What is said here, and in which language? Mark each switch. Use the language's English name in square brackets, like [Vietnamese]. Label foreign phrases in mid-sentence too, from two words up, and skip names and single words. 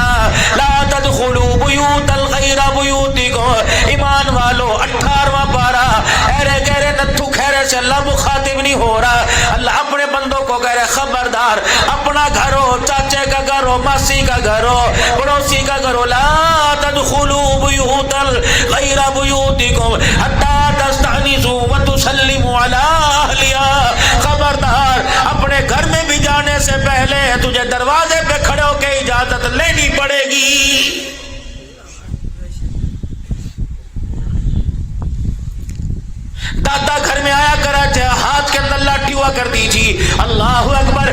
[Arabic] لا تدخلوا بیوتا غیر بیوتکم، [Urdu] ایمان والو 18واں پارہ، ایرے گہرے نتھو خیرے سے اللہ مخاطب نہیں ہو رہا، اللہ اپنے بندوں کو کہہ رہے خبردار، اپنا گھر ہو، چاچے کا گھر ہو، ماسی کا گھر ہو، پڑوسی کا گھر ہو، [Arabic] لا تدخلوا بیوتا غیر بیوتکم حتی تستأنسوا وتسلموا علی اہلہا۔ [Urdu] خبردار اپنے گھر میں بھی جانے سے پہلے تجھے دروازے پہ کھڑے ہو کے اجازت لینی پڑے گی۔ دادا گھر میں آیا کرتے، ہاتھ کے اندر لاٹھی ہوا کرتی تھی، [Arabic] اللہ اکبر۔